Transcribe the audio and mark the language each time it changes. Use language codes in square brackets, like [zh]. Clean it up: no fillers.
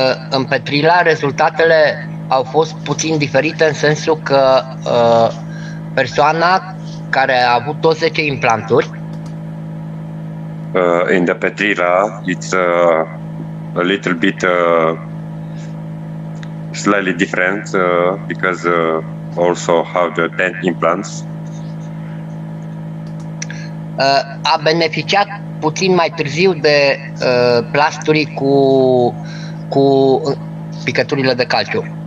[ro] În Petrila rezultatele au fost puțin diferite în sensul că persoana care a avut toți 10 implanturi [en] In the Petrila, it's a little bit slightly different because also have the 10 implants. [ro] A beneficiat puțin mai târziu de plasturi cu picăturile de calciu.